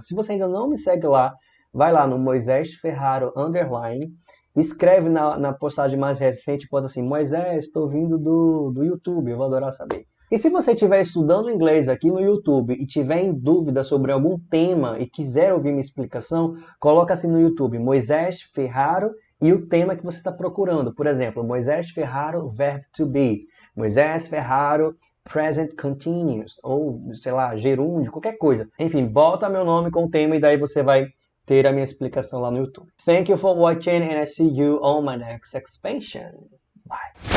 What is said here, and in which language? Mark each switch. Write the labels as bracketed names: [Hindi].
[Portuguese] Se você ainda não me segue lá, vai lá no Moisés Ferraro _ escreve na postagem mais recente, bota assim, Moisés, estou vindo do YouTube, eu vou adorar saber. E se você estiver estudando inglês aqui no YouTube e tiver em dúvida sobre algum tema e quiser ouvir minha explicação, coloca assim no YouTube, Moisés Ferraro e o tema que você está procurando. Por exemplo, Moisés Ferraro, verb to be. Moisés Ferraro, present continuous. Ou, sei lá, gerúndio, qualquer coisa. Enfim, bota meu nome com o tema e daí você vai ter a minha explicação lá no YouTube. [English] Thank you for watching and I see you on my next expansion. Bye.